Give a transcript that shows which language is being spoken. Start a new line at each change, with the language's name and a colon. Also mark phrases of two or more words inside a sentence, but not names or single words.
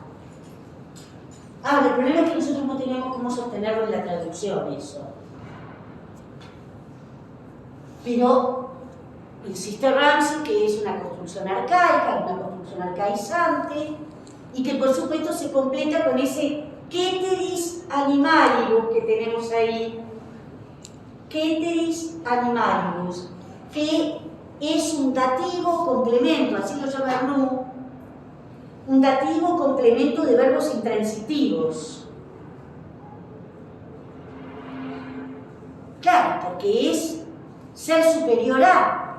Spanish: El problema es que nosotros no tenemos cómo sostenerlo en la traducción eso. Pero insiste Ramsey que es una construcción arcaica, una construcción arcaizante, y que por supuesto se completa con ese
Latin: ceteris animalibus
Spanish: que tenemos ahí,
Latin: ceteris animalibus,
Spanish: que es un dativo complemento, así lo llama Arnoux, un dativo complemento de verbos intransitivos. Claro, porque es ser superior a.